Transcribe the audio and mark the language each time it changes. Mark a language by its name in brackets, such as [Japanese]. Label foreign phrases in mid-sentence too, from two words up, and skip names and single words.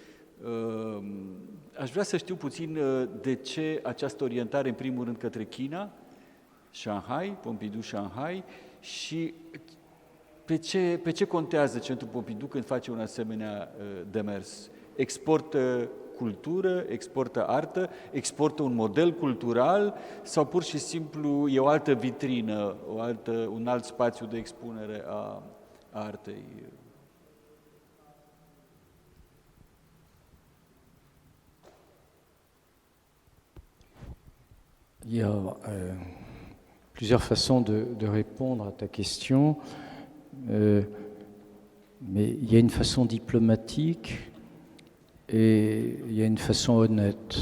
[Romanian] Aș vrea să știu puțin de ce această orientare, în primul rând, către China, Shanghai, Pompidou Shanghai, și pe ce contează Centrul Pompidou când face un asemenea demers? Exportă cultură, exportă artă, exportă un model cultural sau pur și simplu e o altă vitrină, un alt spațiu de expunere a artei? [French] Il y a plusieurs façons de répondre à ta question, mais il y a une façon diplomatique et il y a une façon honnête.